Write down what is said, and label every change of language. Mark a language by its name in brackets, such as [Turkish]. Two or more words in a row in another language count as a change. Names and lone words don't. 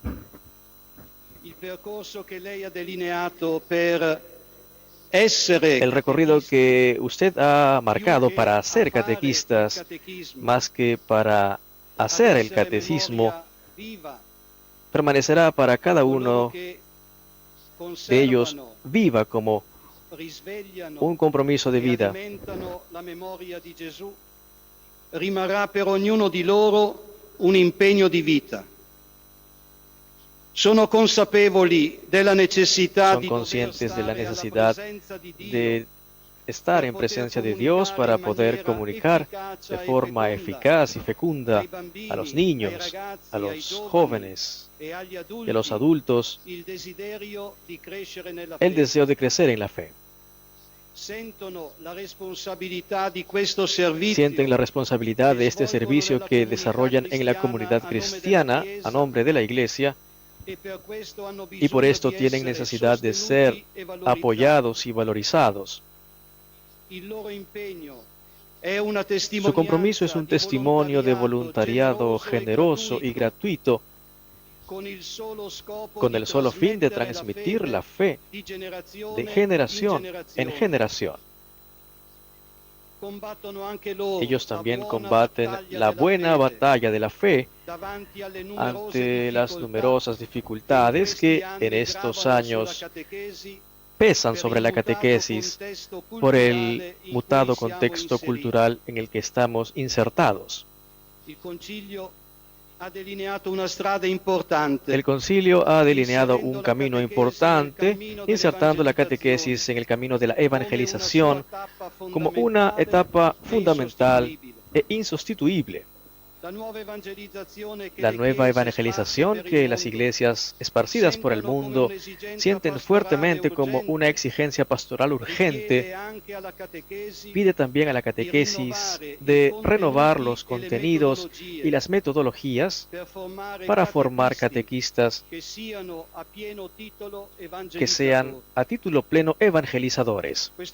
[Spanish] El recorrido que usted ha marcado para ser catequistas, más que para hacer el catecismo, permanecerá para cada uno de ellos viva como un compromiso de vida. [Italian] Alimentano la memoria di Gesù, rimarrà per ognuno di loro un impegno di vita. Sono consapevoli della necessità [Spanish] Son conscientes de la necesidad de estar en presencia de Dios para poder comunicar de forma eficaz y fecunda a los niños, a los jóvenes y a los adultos [Italian] il desiderio di crescere nella [Spanish] el [Italian] fede. [Spanish] deseo de crecer en la fe. [Italian] Sentono la responsabilità di questo servizio [Spanish] Sienten la responsabilidad de este servicio que desarrollan en la comunidad cristiana a nombre de la Iglesia y por esto tienen necesidad de ser apoyados y valorizados. [Italian] Il loro impegno è una testimonianza [Spanish] Su compromiso es un testimonio de voluntariado generoso y gratuito [Italian] con il solo scopo [Spanish] con [Italian] di [Spanish] el solo fin de [Italian] trasmettere [Spanish] transmitir la fe [Italian] di generazione [Spanish] de generación [Italian] in [Spanish] en [Italian] generazione. [Spanish] generación. [Italian] Combattono anche loro [Spanish] Ellos [Italian] la [Spanish] también [Italian] buona [Spanish] combaten [Italian] battaglia [Spanish] la [Italian] della [Spanish] buena [Italian] fede [Spanish] batalla de la fe [Italian] davanti alle numerose [Spanish] ante las [Italian] difficoltà [Spanish] numerosas dificultades que en estos años pesan sobre la catequesis por el mutado contexto cultural en el que estamos insertados. [Italian] Il Concilio ha delineato una strada importante. [Spanish] El concilio ha delineado un camino importante, insertando la catequesis en el camino de la evangelización como una etapa fundamental e insustituible. La nueva evangelización que las iglesias esparcidas por el mundo sienten fuertemente como una exigencia pastoral urgente, pide también a la catequesis de renovar los contenidos y las metodologías para formar catequistas que sean a título pleno evangelizadores.